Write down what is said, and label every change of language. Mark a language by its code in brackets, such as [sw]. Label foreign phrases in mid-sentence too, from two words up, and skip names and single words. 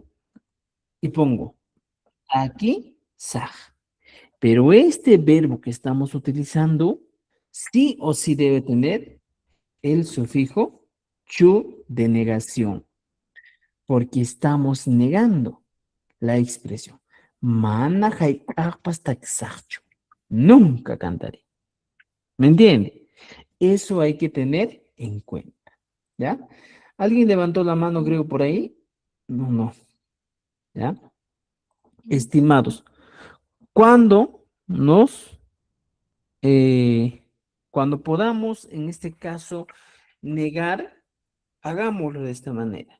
[es] Y pongo aquí, saj. Pero este verbo que estamos utilizando, sí o sí debe tener el sufijo chu de negación, porque estamos negando la expresión. [qu] Mana haikahpas taxachu. [es] Nunca cantaré. ¿Me entiende? Eso hay que tener en cuenta, ¿ya? ¿Alguien levantó la mano, creo, por ahí? No, no, ¿ya? Estimados, cuando nos, eh, cuando podamos, en este caso, negar, hagámoslo de esta manera.